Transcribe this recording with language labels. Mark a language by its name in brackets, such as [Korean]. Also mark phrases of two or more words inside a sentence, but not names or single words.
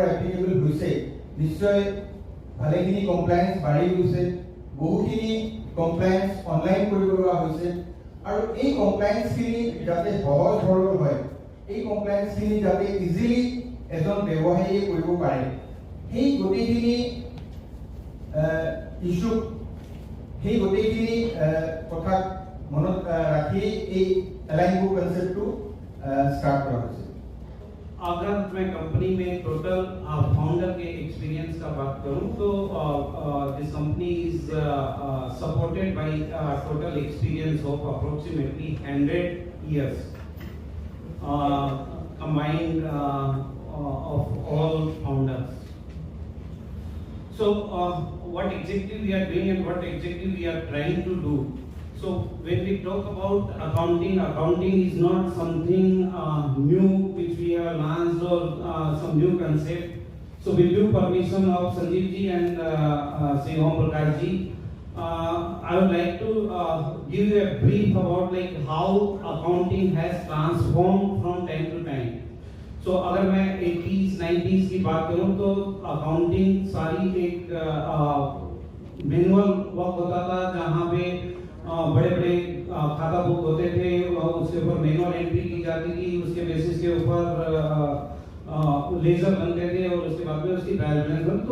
[Assamese] এপ্লিকেবল হৈছে নিশ্চয় ভালেখিনি কমপ্লায়েন্স বাঢ়ি গৈছে, বহুখিনি কমপ্লায়েন্স অনলাইন কৰিব লগা হৈছে আৰু এই কমপ্লায়েন্সখিনি যাতে সহজ সৰল হয়, এই কমপ্লায়েন্সখিনি যাতে ইজিলি এজন ব্যৱসায়ীয়ে কৰিব পাৰে, সেই গোটেইখিনি ইস্যু, সেই গোটেইখিনি কথা মনত ৰাখি এই এলাইন বুক কনসেপ্টটো [Hindi] स्टार्ट करा है। अगर मैं कंपनी में टोटल फाउंडर के एक्सपीरियंस का बात करूं तो [English] this company is supported by total experience of approximately 100 years combined of all founders. So what exactly we are doing and what exactly we are trying to do. So when we talk about accounting is not something new which we have launched or some new concept. So with due permission of Sanjeev ji and Sri Om Prakash ji, I would like to give you a brief about like how accounting has transformed from time to time. [Hindi] So अगर मैं 80s 90s की बात करूँ तो accounting सारी एक [English] manual work [Hindi] होता था, जहाँ पे बड़े बड़े खाता बुक होते थे, उसके ऊपर [English] manual entry [Hindi] की जाती थी, उसके बेसिस के ऊपर लेजर बनते थे और उसके बाद में उसकी [English] trial balance.